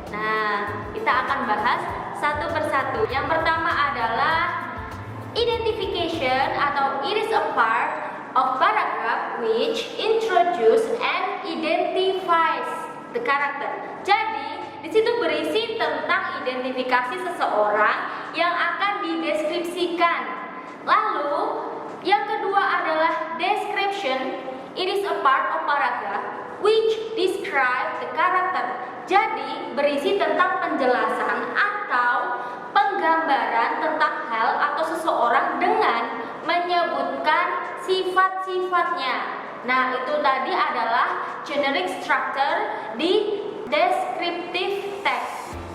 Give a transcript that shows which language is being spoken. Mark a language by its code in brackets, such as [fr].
[id] Nah, kita akan bahas satu persatu. Yang pertama adalah identification atau [en] it is a part of paragraph which introduce and identifies the character. [id] Jadi, di situ berisi tentang identifikasi seseorang yang akan dideskripsikan. Lalu, yang kedua adalah description. [en] It is a part of paragraph which describe the character. [id] Jadi, berisi tentang penjelasan atau penggambaran tentang hal atau seseorang dengan menyebutkan sifat-sifatnya. Nah, itu tadi adalah generic structure di descriptive text.